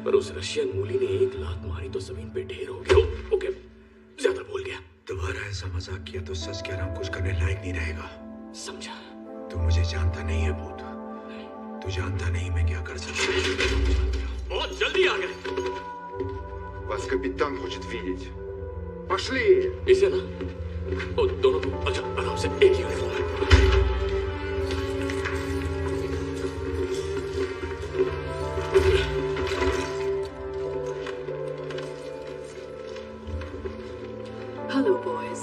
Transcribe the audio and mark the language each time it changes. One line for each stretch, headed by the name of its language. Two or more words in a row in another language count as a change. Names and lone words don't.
Hindi: पर उस रशियन मूली ने एक लात मारी तो जमीन पे ढेर हो गया। ओके, ज्यादा बोल गया। दोबारा ऐसा मजाक किया तो सच कह रहा हूं, कुछ करने लायक नहीं रहेगा। समझा? तू मुझे जानता नहीं है भूत। तू जानता नहीं मैं क्या कर सकता हूँ। बहुत जल्दी आ गए।
Russian: Вас капитан хочет видеть. Пошли!
Hindi: इसे ना, ओ, दोनों को अच्छा आराम से, एक यूनिफॉर्म है।
English: hello boys.